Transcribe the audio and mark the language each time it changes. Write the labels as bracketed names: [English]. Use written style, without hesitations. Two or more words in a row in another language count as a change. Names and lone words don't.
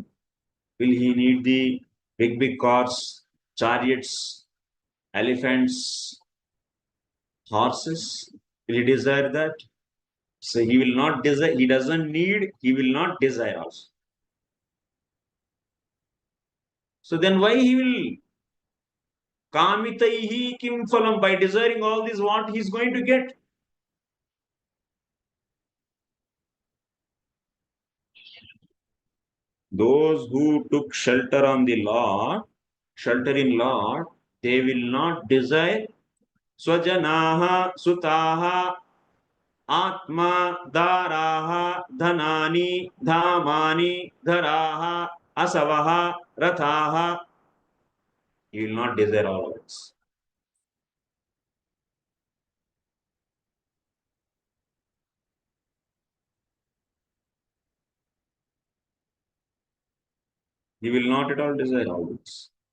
[English] Will he need the big, big cars, chariots, elephants, horses? Will he desire that? So he will not desire, he doesn't need, he will not desire also. So then why he will [Sanskrit] कामितैः किं फलम्, [English] by desiring all this, what he is going to get? Those who took shelter on the Lord, shelter in Lord, they will not desire [Sanskrit] स्वजनाः सुताः आत्म दाराः धनानि धामानि धराः असवः रथाः. [English] He will not desire all of this. He will not at all desire all this.